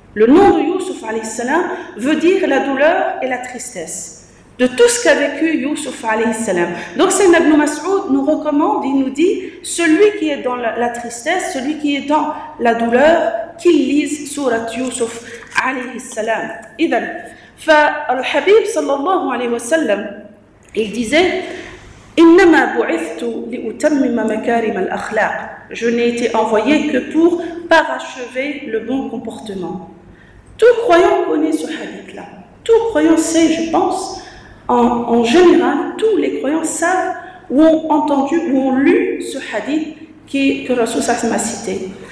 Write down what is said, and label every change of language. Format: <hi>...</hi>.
<fr>Le nom de Yusuf alayhi salam veut dire la douleur et la tristesse de tout ce qu'a vécu Yusuf alayhi salam. Donc Sayyidina Ibn Mas'ud nous recommande, il nous dit celui qui est dans la tristesse, celui qui est dans la douleur, qu'il lise Surat Yusuf alayhi salam.</fr> <ar>فالحبيب صلى الله عليه وسلم</ar> <fr>il disait</fr> <ar>إنما بعثت لأتمم مكارم الأخلاق.</ar> <fr>Je n'ai été envoyé que pour parachever le bon comportement. Tout croyant connaît ce hadith-là. Tout croyant sait, je pense, en général, tous les croyants savent ou ont entendu ou ont lu ce hadith que Rasul Sallallahu a cité.</fr>